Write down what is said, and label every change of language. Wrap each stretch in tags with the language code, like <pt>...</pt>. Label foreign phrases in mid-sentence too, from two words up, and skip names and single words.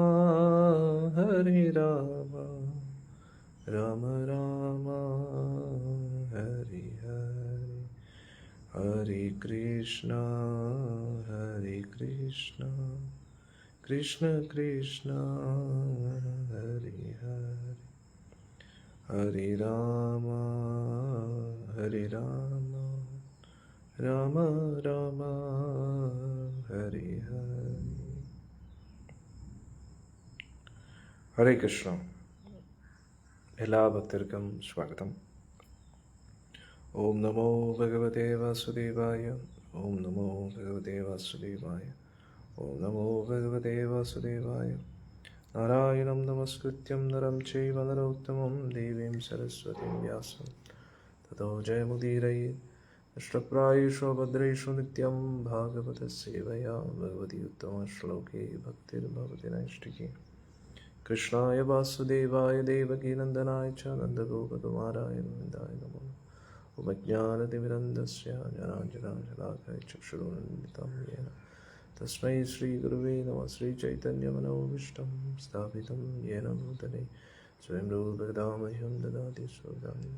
<sa>राम राम हरे हरे हरे कृष्ण कृष्ण कृष्ण हरे हरे हरे राम राम राम हरे हरे.</sa> <ml>ഹരേ കൃഷ്ണ. എല്ലാ ഭക്തർക്കും സ്വാഗതം.</ml> <sa>ॐ नमो भगवते वासुदेवाय ॐ नमो भगवते वासुदेवाय ॐ नमो भगवते वासुदेवाय. नारायणं नमस्कृत्यं नरं चैव नरोत्तमं देवीं सरस्वतीं व्यासं ततो जयमुदीरये. अष्टप्रायेषु भद्रेषु नित्यं भागवत सेवया भगवति उत्तम श्लोके भक्तिर्भवति नैष्ठिके. कृष्णाय वासुदेवाय देवकीनन्दनाय च नन्दगोपकुमाराय गोविन्दाय नमो. उपज्ञानतिमिरन्दस्य जनाञ्जनाशलाकाय चक्षुरुन्मिलितं येन तस्मै श्रीगुरुवे नमः. श्रीचैतन्यमनोभीष्टं स्थापितं येन भूतले स्वयं रूपकदा मह्यं ददाति स्वदानि.</sa>